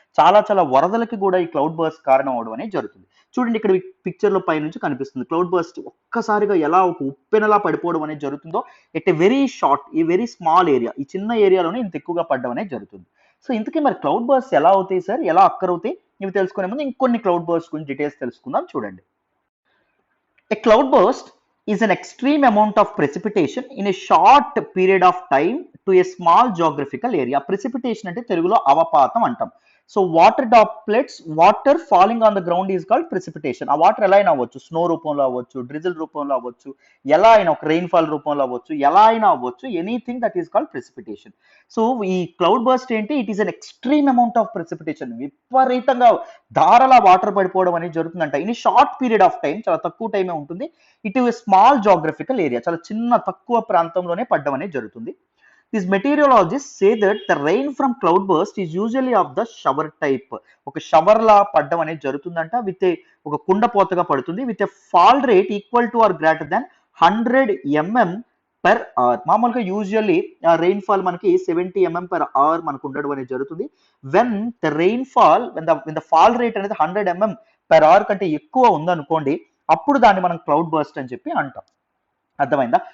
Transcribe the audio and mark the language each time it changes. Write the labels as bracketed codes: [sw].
[te] చాలా చాలా వరదలకి కూడా ఈ క్లౌడ్ బర్స్ట్ కారణం అవడం అనేది జరుగుతుంది. చూడండి ఇక్కడ పిక్చర్ లో పైనుంచి కనిపిస్తుంది క్లౌడ్ బర్స్ట్ ఒక్కసారిగా ఎలా ఒక ఉప్పెనలా పడిపోవడం అనేది జరుగుతుందో [en] at a very short ఈ very small area [te] ఈ చిన్న ఏరియాలోనే ఇంత ఎక్కువగా పడడం అనేది జరుగుతుంది. సో ఇంతకీ మరి క్లౌడ్ బర్స్ట్ ఎలా అవుతాయి సార్, ఎలా అక్కరవుతాయి, ఇవి తెలుసుకునే ముందు ఇంకొన్ని క్లౌడ్ బర్స్ట్ గురించి డీటెయిల్స్ తెలుసుకుందాం. చూడండి. [en] A cloud burst is an extreme amount of precipitation in a short period of time to a small geographical area. [te] Precipitation అంటే తెలుగులో అవపాతం అంటాం. [en] So water droplets water falling on the ground is called precipitation. [te] ఆ water ఎలా అయినా అవ్వచ్చు, snow రూపంలో అవ్వచ్చు, drizzle రూపంలో అవ్వచ్చు, ఎలా అయినా ఒక రెయిన్ఫాల్ రూపంలో అవ్వచ్చు, ఎలా అయినా అవ్వచ్చు, [en] Anything that is called precipitation. [te] So ఈ క్లౌడ్ బర్స్ట్ ఏంటి, [en] It is an extreme amount of precipitation. [te] విపరీతంగా ధారలా వాటర్ పడిపోవడం అనేది జరుగుతుందంట. [en] in short period of time, [te] చాలా తక్కువ టైమే ఉంటుంది. [en] it is small geographical area, [te] చాలా చిన్న తక్కువ ప్రాంతంలోనే పడడం అనేది జరుగుతుంది. [en] These meteorologists say that the rain from cloudburst is usually of the shower type. [te] ఒక షవర్ లా పడడం అనేది జరుగుతుందంట. విత్ ఒక కుండపోతగా పడుతుంది. [en] With a fall rate equal to or greater than 100 mm per hour. [te] మామూలుగా యూజువల్లీ రెయిన్ ఫాల్ మనకి 70 mm per hour మనకు ఉండడం అనేది జరుగుతుంది. [en] when the rainfall when the fall rate [te] అనేది 100 mm per hour కంటే ఎక్కువ ఉందనుకోండి, అప్పుడు దాన్ని మనం క్లౌడ్ బర్స్ట్ అని చెప్పి అంటాం. అర్థమైందా?